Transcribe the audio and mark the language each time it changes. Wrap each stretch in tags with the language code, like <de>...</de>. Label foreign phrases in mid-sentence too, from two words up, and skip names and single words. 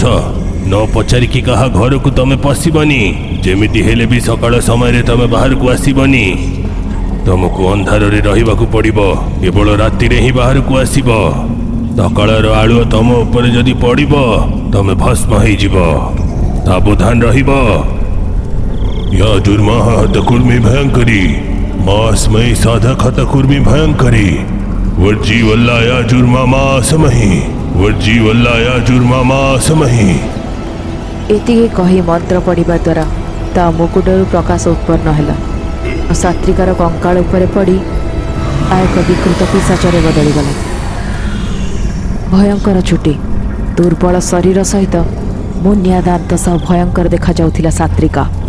<or>ନ ପଚାରିକି କାହା ଘରକୁ ତମେ ପଶିବନି। ଯେମିତି ହେଲେ ବି ସକାଳ ସମୟରେ ତମେ ବାହାରକୁ ଆସିବନି। ତମକୁ ଅନ୍ଧାରରେ ରହିବାକୁ ପଡ଼ିବ। କେବଳ ରାତିରେ ହିଁ ବାହାରକୁ ଆସିବ। ସକାଳର ଆଲୁଅ ତମ ଉପରେ ଯଦି ପଡ଼ିବ ତମେ ଭସ୍ମ ହେଇଯିବ। ସାବଧାନ ରହିବ। या जुर्मा हतकुर्मी भयंकरी, मासमयी साधक हतकुर्मी भयंकरी, वर्जी वल्लाया जुर्मा मासमही, वर्जी वल्लाया जुर्मा मासमही। ଏତିକି କହି ମନ୍ତ୍ର ପଢ଼ିବା ଦ୍ୱାରା ତା ମୁକୁଟରୁ ପ୍ରକାଶ ଉତ୍ପନ୍ନ ହେଲା। ସାତ୍ରିକାର କଙ୍କାଳ ଉପରେ ପଡ଼ି ଆଉ ଏକ ବିକୃତ ପିଶାଚରେ ବଦଳିଗଲା। ଭୟଙ୍କର ଚୁଟି, ଦୁର୍ବଳ ଶରୀର ସହିତ ମୁନିଆ ଦାନ୍ତ ସହ ଭୟଙ୍କର ଦେଖାଯାଉଥିଲା ସାତ୍ରିକା।</or>